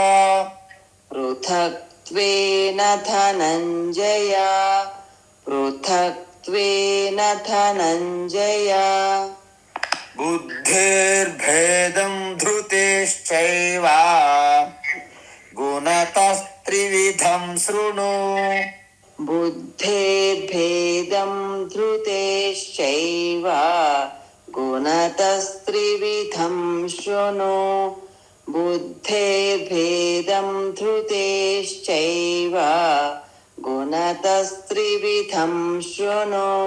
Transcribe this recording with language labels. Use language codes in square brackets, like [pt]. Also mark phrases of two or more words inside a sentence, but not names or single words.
[sa] పృథక్త్వేన ధనంజయ పృథక్త్వేన ధనంజయ బుద్ధిర్భేదం ధృతేశ్చైవ గుణతస్త్రివిధం శృణు. बुद्धेर्भेदं धृतेश्चैव गुणतस्त्रिविधं शृणु बुद्धेर्भेदं धृतेश्चैव गुणतस्त्रिविधं शृणु